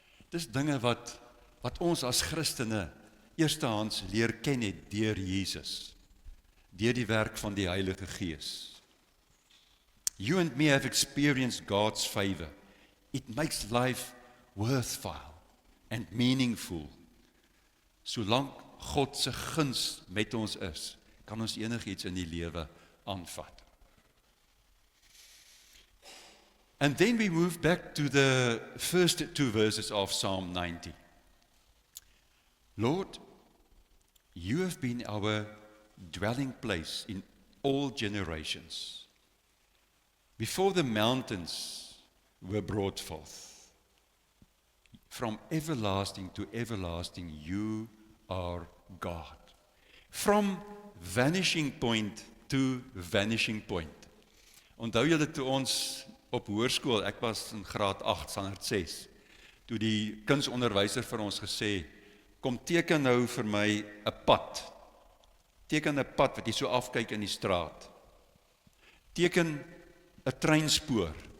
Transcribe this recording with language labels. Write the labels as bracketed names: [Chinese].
[Afrikaans] Dis dinge wat ons as Christene eerstehands leer ken het deur Jesus, deur die werk van die Heilige Gees. [English] You and me have experienced God's favor. It makes life worthwhile and meaningful. [Afrikaans] Solank God se guns met ons is, kan ons enigiets in die lewe aanvat. [English] And then we move back to the first two verses of Psalm 90. Lord, you have been our dwelling place in all generations. Before the mountains were brought forth, from everlasting to everlasting, you are God. From vanishing point to vanishing point. [Afrikaans] Onthou julle toe ons op hoërskool, ek was in graad 8, standaard 6, toe die kunsonderwyser vir ons gesê, kom teken nou vir my 'n pad. Teken 'n pad wat jy so afkyk in die straat. Teken 'n treinspoor.